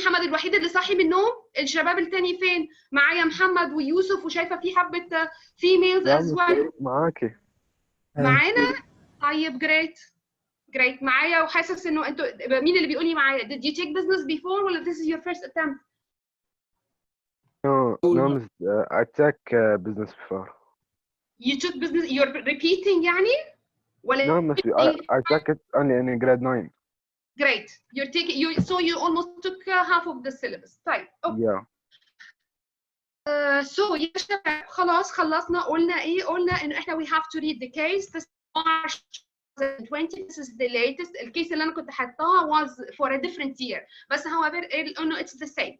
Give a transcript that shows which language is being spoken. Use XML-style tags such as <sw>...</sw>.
<ar>حمد الوحيد اللي صاحي من النوم. الشباب التاني فين؟ معايا محمد ويوسف وشايفة في حبة</ar> <en>females as well.</en> <ar>معاكي. معانا؟ طيب great.</ar> <en>Great.</en> <ar>معايا وحاسس انه انتوا مين اللي بيقول لي معايا؟</ar> <en>Did you take business before</en> <ar>ولا</ar> <en>this is your first attempt؟ No, I took business before. You took business, you're repeating</en> <ar>يعني؟ ولا</ar> <en>No, I took it only in grade 9. Great. You're taking so you almost took half of the syllabus.</en> <ar>طيب.</ar> <en>Okay. Yeah.</en> <ar>So يا شباب خلاص خلصنا. قلنا ايه؟ قلنا انه احنا</ar> <en>we have to read the case. This is March 2020. This is the latest.</en> <ar>الكيس اللي انا كنت حطاها</ar> <en>was for a different year. بس however انه it's the same.</en>